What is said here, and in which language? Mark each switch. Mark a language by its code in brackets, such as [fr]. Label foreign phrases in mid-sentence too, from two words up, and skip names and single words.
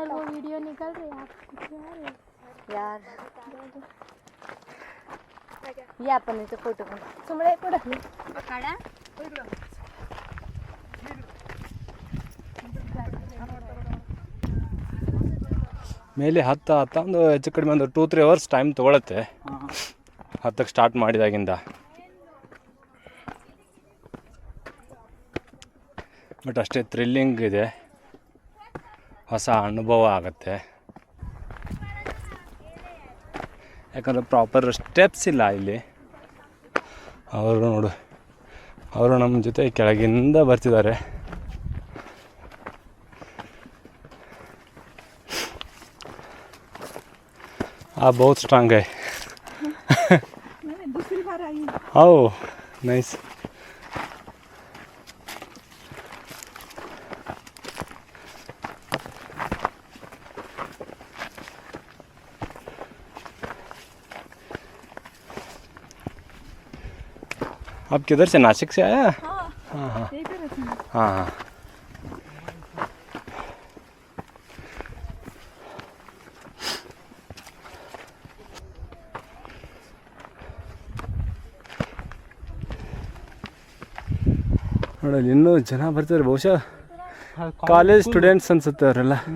[hi] वो वीडियो निकाल रहे आप यार. [mr] या आपण इथे फोटो तुम्हाला पुढे काढा. [kn] ಮೇಲೆ ಹತ್ತ ಒಂದು ಹೆಚ್ಚು ಕಡಿಮೆ ಒಂದು 2-3 [en] hours time [kn] ತೊಗೊಳತ್ತೆ ಹತ್ತಕ್ಕೆ ಸ್ಟಾರ್ಟ್ ಮಾಡಿದಾಗಿಂದ. ಬಟ್ ಅಷ್ಟೇ ಥ್ರಿಲ್ಲಿಂಗ್ ಇದೆ, ಹೊಸ ಅನುಭವ ಆಗುತ್ತೆ. ಯಾಕಂದರೆ [en] proper steps [kn] ಇಲ್ಲ ಇಲ್ಲಿ. ಅವರು ನೋಡು, ಅವರು ನಮ್ಮ ಜೊತೆ ಕೆಳಗಿಂದ ಬರ್ತಿದ್ದಾರೆ. [hi] बहुत स्ट्रांग है. मैंने दूसरी बार आई. [en] oh nice. [hi] आप किधर से, नासिक से आया? हाँ हाँ हाँ हाँ. [kn] ನೋಡಲ್ಲಿ ಇನ್ನೂ ಜನ ಬರ್ತಾರೆ, ಬಹುಶಃ [en] college students [kn] ಅನ್ಸುತ್ತೆ ಅವರೆಲ್ಲ.